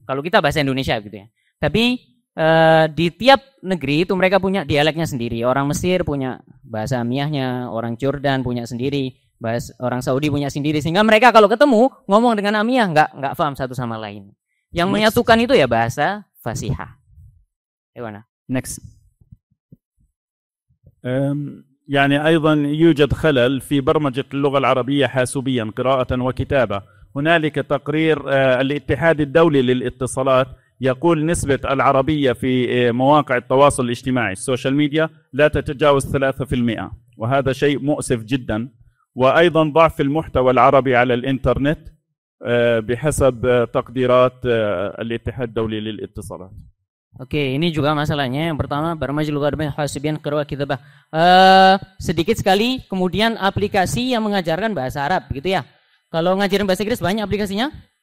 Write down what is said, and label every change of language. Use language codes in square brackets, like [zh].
[id] Kalau kita bahasa Indonesia gitu ya. Tapi di tiap negeri itu mereka punya dialeknya sendiri. Orang Mesir punya bahasa amiyahnya, orang Jordan punya sendiri, orang Saudi punya sendiri. Sehingga mereka kalau ketemu ngomong dengan amiyah nggak paham satu sama lain. Yang menyatukan itu ya bahasa fasihah. Gimana? [en] Next. [ar] يعني أيضا يوجد خلل في برمجة اللغة العربية حاسوبيا قراءة وكتابة. هنالك تقرير الاتحاد الدولي للاتصالات يقول نسبة العربية في مواقع التواصل الاجتماعي السوشيال ميديا لا تتجاوز 3%، وهذا شيء مؤسف جدا. وأيضا ضعف المحتوى العربي على الإنترنت بحسب تقديرات الاتحاد الدولي للاتصالات. [id] Oke, ini juga masalahnya. Yang pertama, [ar] barmajul lughat hasibian qiraah kitabah. [id] Sedikit sekali kemudian aplikasi yang mengajarkan bahasa Arab gitu ya. Kalau ngajarin bahasa Inggris banyak aplikasinya?